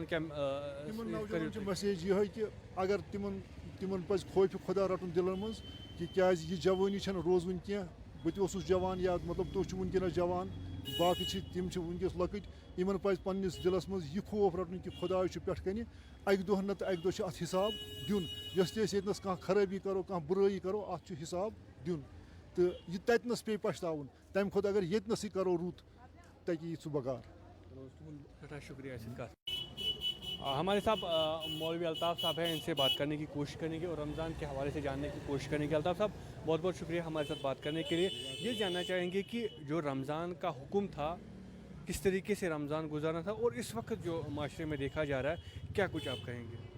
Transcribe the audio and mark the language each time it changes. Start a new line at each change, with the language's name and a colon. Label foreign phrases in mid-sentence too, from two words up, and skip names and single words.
Kashmiri: تِمن نوجوانن چھِ میسیج یِہے کہِ اگر تِمن پَزِ خوفہِ خۄدا رَٹُن دِلن منٛز کہِ کیازِ یہِ جوٲنی چھنہٕ روزوٕنۍ کینٛہہ بہٕ تہِ اوسُس جوان یا مطلب تُہۍ چھِو وٕنکیٚنس جوان باقٕے چھِ تِم چھِ وٕنکیٚس لۄکٕٹۍ یِمن پَزِ پننِس دِلس منٛز یہِ خوف رَٹُن کہِ خۄداے چھُ پٮ۪ٹھ کَنہِ اَکہِ دۄہ نتہٕ اَکہِ دۄہ چھُ اَتھ حِساب دیُن یۄس تہِ أسۍ ییٚتنس کانٛہہ خرٲبی کرو کانٛہہ بُرٲیی کرو اَتھ چھُ حِساب دیُن تہٕ یہِ تَتِنس پیٚیہِ پَشتاوُن تَمہِ کھۄتہٕ اگر ییٚتنسٕے کرو رُت تَتہِ یی سُہ بکار.
Urdu: سٹھا شکریہ اس کا. ہمارے ساتھ مولوی الطاف صاحب ہیں ان سے بات کرنے کی کوشش کریں گے اور رمضان کے حوالے سے جاننے کی کوشش کریں گے. الطاف صاحب بہت بہت شکریہ ہمارے ساتھ بات کرنے کے لیے. یہ جاننا چاہیں گے کہ جو رمضان کا حکم تھا کس طریقے سے رمضان گزارنا تھا اور اس وقت جو معاشرے میں دیکھا جا رہا ہے کیا کچھ آپ کہیں گے؟